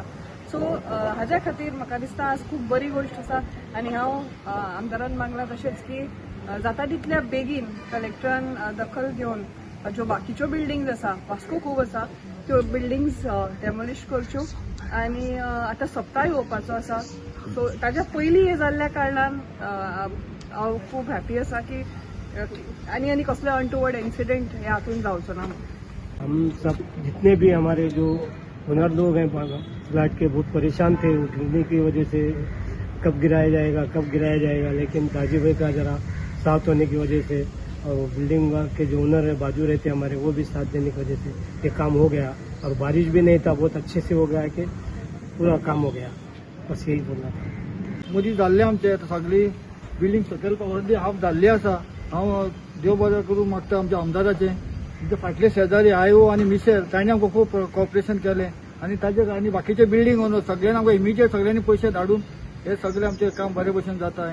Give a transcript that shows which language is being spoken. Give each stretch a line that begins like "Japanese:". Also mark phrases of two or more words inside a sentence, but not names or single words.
Konkani: सो हाज्या खातीर म्हाका दिसता आज खूब बरी गोश्ट आसा आनी हांव आमदारान मागलां तशेंच की जाता तितल्या बेगीन कलेक्टरान दखल घेवन ज्यो बाकीच्यो बिल्डिंग्स आसा वास्को खूब आसा त्यो
English: buildings demolish
Konkani: करच्यो आनी आतां सप्ताह येवपाचो आसा. सो ताज्या पयलीं हे जाल्ल्या कारणान हांव खूब हॅपी आसा की आनी कसलो
English: untoward incident
Konkani: हे हातून जावचो ना.
Hindi: हम सब जितने भी हमारे जो ओनर लोग हैं फ्लैट के बहुत परेशान थे गिरने की वजह से कब गिराया जाएगा लेकिन गाजी भाई का जरा साथ होने की वजह से और बिल्डिंग के जो ओनर है बाजू रहते हमारे वो भी साथ देने की वजह से ये काम हो गया और बारिश भी नहीं था बहुत अच्छे से हो गया कि पूरा काम हो गया. बस यही बोलना था.
Konkani: मदीं जाल्लें आमचें सगळी बिल्डींग सकयल पावली हाफ जाल्ली आसा. हांव देव बरें करूं मागता आमच्या आमदाराचें. म्हणजे फाटले शेजारी आयो आनी मिसेल तांणी आमकां खूब कॉपरेशन केलें आनी ताचे आनी बाकीचे
English: building owner
Konkani: सगळ्यांनी आमकां इमिजिएट सगळ्यांनी पयशे धाडून हे सगळें आमचें काम बरे भशेन जाता.